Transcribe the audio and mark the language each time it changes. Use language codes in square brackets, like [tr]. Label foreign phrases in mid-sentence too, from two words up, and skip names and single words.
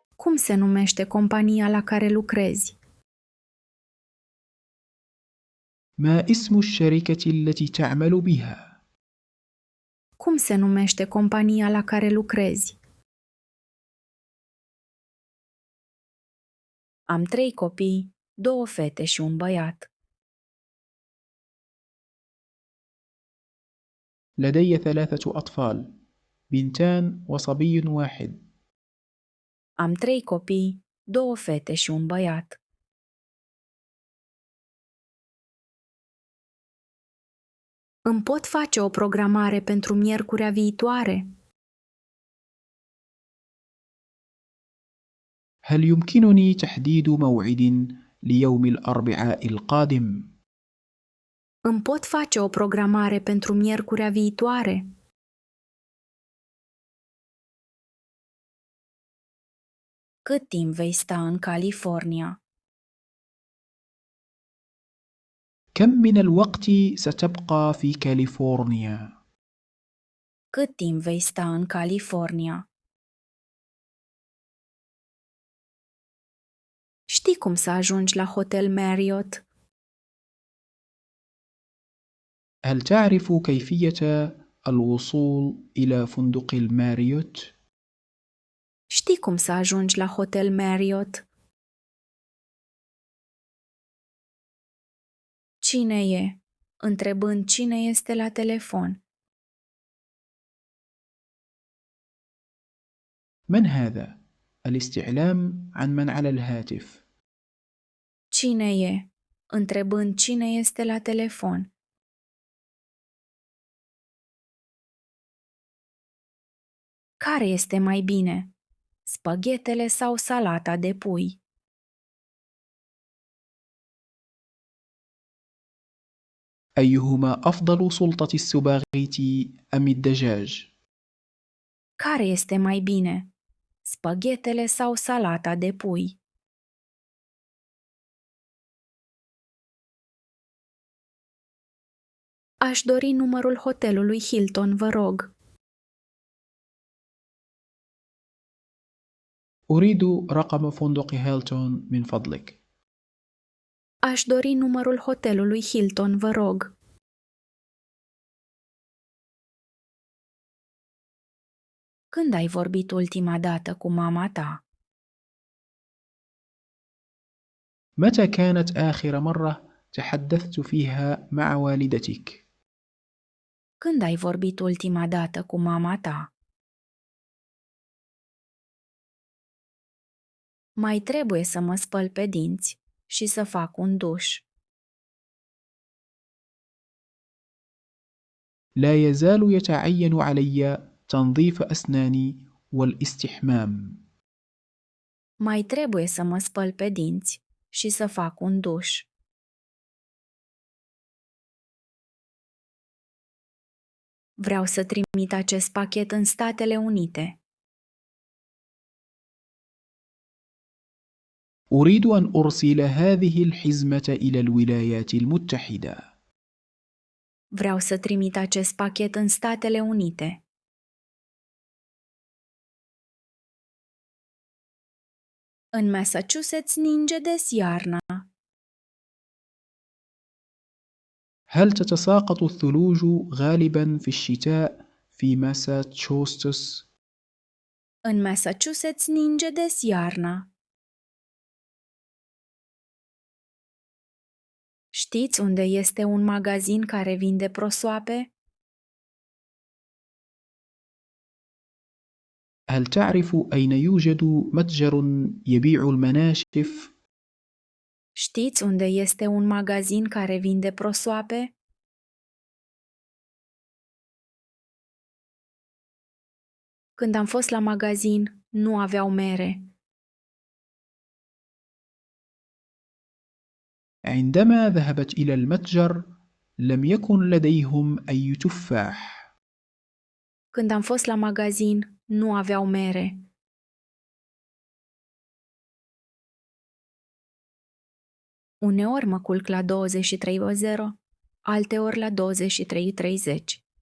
[ro] Cum se numește compania la care lucrezi? [ar] ما اسم الشركة التي تعمل بها؟ [ro] Cum se numește compania la care lucrezi? Am 3 copii, 2 fete și un băiat. [ar] لدي 3 أطفال، بنتان وصبي واحد. [ro] Am 3 copii, 2 fete și un băiat. Îmi pot face o programare pentru miercurea viitoare? [ar] هل يمكنني تحديد موعد ليوم الأربعاء القادم؟ [ro] Îmi pot face o programare pentru miercurea viitoare? Cât timp vei sta în California? [ar] كم من الوقت ستبقى في كاليفورنيا؟ [ro] Cât timp vei sta în California? Știi cum să ajungi la Hotel Marriott? [ar] هل تعرف كيفية الوصول إلى فندق الماريوت؟ [ro] Știi cum să ajungi la Hotel Marriott? Cine e? Întrebând cine este la telefon. [ar] من هذا؟ الاستعلام عن من على الهاتف. [ro] Cine e? Întrebând cine este la telefon. Care este mai bine? Spaghetele sau salata de pui? [ar] أيهما أفضل، سلطة السباغيتي أم الدجاج؟ [ro] Care este mai bine? Spaghetele sau salata de pui? Aș dori numărul hotelului Hilton, vă rog. [ar] أريد رقم فندق هيلتون من فضلك. [ro] Aș dori numărul hotelului Hilton, vă rog. Când ai vorbit ultima dată cu mama ta? [ar] متى كانت آخر مرة تحدثت فيها مع والدتك؟ [ro] Când ai vorbit ultima dată cu mama ta? Mai trebuie să mă spăl pe dinți și să fac un duș. [ar] لا يزال يتعين علي تنظيف أسناني والاستحمام. [ro] Mai trebuie să mă spăl pe dinți și să fac un duș. Vreau să trimit acest pachet în Statele Unite. [ar] أريد أن أرسل هذه الحزمة إلى الولايات المتحدة. [ro] Vreau să trimit acest pachet în Statele Unite. În Massachusetts ninge des iarna. [ar] هل تتساقط الثلوج غالبا في الشتاء في ماساتشوستس؟ [ro] În Massachusetts ninge des iarna. Știți unde este un magazin care vinde prosoape? [ar] هل تعرف أين يوجد متجر يبيع المناشف؟ [ro] Știți unde este un magazin care vinde prosoape? Când am fost la magazin, nu aveau mere. [ar] عندما ذهبت إلى المتجر لم يكن لديهم أي تفاح. [ro] Când am fost la magazin, nu aveau mere. Uneori mă culc la 23:00, alteori la 23:30.